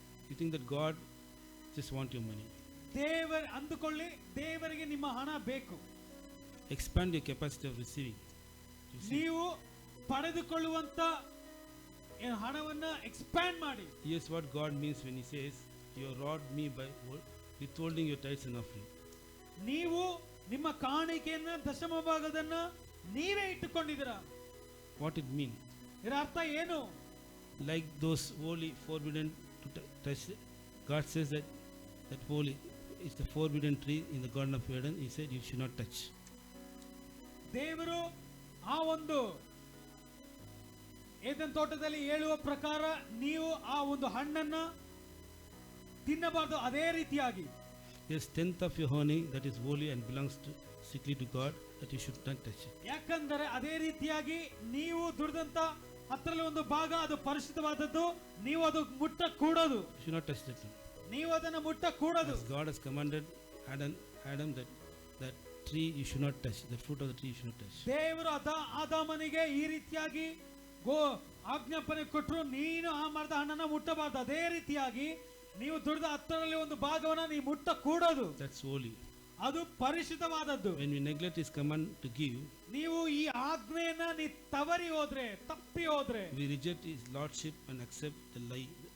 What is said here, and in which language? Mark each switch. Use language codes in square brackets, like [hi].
[en] You think that God just want your money. [kn] ದೇವರು ಅಂದುಕೊಳ್ಳಿ, ದೇವರಿಗೆ ನಿಮ್ಮ ಹಣ ಬೇಕು. [en] Expand your capacity of receiving. [kn] ನೀವು ಪಡೆದುಕೊಳ್ಳುವಂತ ಹಣವನ್ನ ಎಕ್ಸ್ಪ್ಯಾಂಡ್ ಮಾಡಿ. [en] Yes, what God means when he says you robbed me by withholding your tithes and offering. [kn] ನೀವು ನಿಮ್ಮ ಕಾಣಿಕೆಯನ್ನ, ದಶಮ ಭಾಗದನ್ನ ನೀವೇ ಇಟ್ಟುಕೊಂಡಿದ್ದೀರಾ. [en] What it mean? [kn] ಇದರ ಅರ್ಥ ಏನು? [en] Like those holy forbidden to touch. God says that holy is the forbidden tree in the Garden of Eden. He said you should not touch. [kn] ದೇವರು ಆ ಒಂದು Eden ತೋಟದಲ್ಲಿ ಹೇಳುವ ಪ್ರಕಾರ ನೀವು ಆ ಒಂದು ಹಣ್ಣನ್ನ ತಿನ್ನಬಾರದು. ಅದೇ ರೀತಿಯಾಗಿ [en] yes, tenth of your honey that is holy and belongs to strictly to God, that you should not touch it. [kn] ಯಾಕಂದರೆ ಅದೇ ರೀತಿಯಾಗಿ ನೀವು ದುಡಿದಂತ ಅದರಲ್ಲಿ ಒಂದು ಭಾಗ ಅದು ಪರಿಶುದ್ಧವಾದದ್ದು, ನೀವು ಅದು ಮುಟ್ಟಕೂಡದು. [en] You should not touch that. [kn] ನೀವು ಅದನ್ನು ಮುಟ್ಟಕೂಡದು. [en] God has commanded Adam that tree you should not touch, the fruit of the tree you should not touch. [kn] ದೇವರು ಆದಾಮನಿಗೆ ಈ ರೀತಿಯಾಗಿ ಆಜ್ಞಾಪನೆ ಕೊಟ್ಟರು ನೀನು ಆ ಮರದ ಹಣ್ಣನ್ನ ಮುಟ್ಟಬಾರದು. ಅದೇ ರೀತಿಯಾಗಿ ನೀವು ದುಡಿದ 10ರಲ್ಲಿ ಒಂದು ಭಾಗವನ್ನ ನೀವು ಮುಟ್ಟಕೂಡದು. [en] That's holy. [kn] ಅದು ಪರಿಶುದ್ಧವಾದದ್ದು. [en] When we neglect his command to give, [kn] ನೀವು ಈ ಆಜ್ಞೆಯನ್ನ ನೀ ತವರಿ ಹೋದ್ರೆ, ತಪ್ಪಿ ಹೋದ್ರೆ, [en] we reject his lordship and accept the lie.